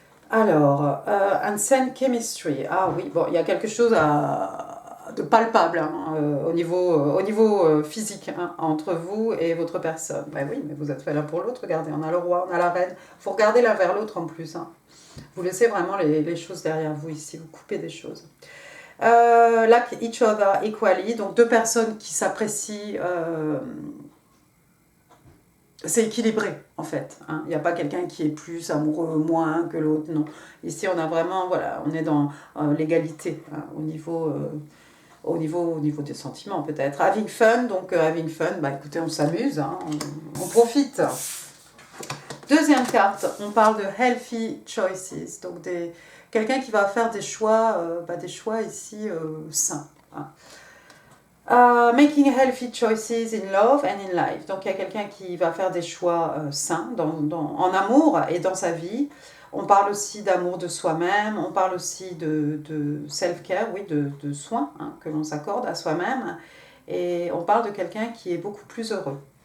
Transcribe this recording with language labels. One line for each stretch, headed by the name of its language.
French: Alors, Unseen Chemistry. Ah oui, bon, il y a quelque chose de palpable hein, au niveau physique hein, entre vous et votre personne. Ben oui, mais vous êtes fait l'un pour l'autre. Regardez, on a le roi, on a la reine. Il faut regarder l'un vers l'autre en plus. Hein. Vous laissez vraiment les choses derrière vous ici. Vous coupez des choses.
English: Like each other equally.
French: Donc, deux personnes qui s'apprécient... c'est équilibré en fait. Hein. Il n'y a pas quelqu'un qui est plus amoureux moins que l'autre, non. Ici on a vraiment, voilà, on est dans l'égalité hein, au niveau des sentiments peut-être.
English: Having fun,
French: donc having fun, bah écoutez, on s'amuse, hein, on profite. Deuxième carte, on parle de
English: healthy choices,
French: donc quelqu'un qui va faire des choix ici sains. Hein.
English: Making healthy choices in love and in life.
French: Donc il y a quelqu'un qui va faire des choix sains en amour et dans sa vie. On parle aussi d'amour de soi-même, on parle aussi de self-care, oui, de soins hein, que l'on s'accorde à soi-même. Et on parle de quelqu'un qui est beaucoup plus heureux.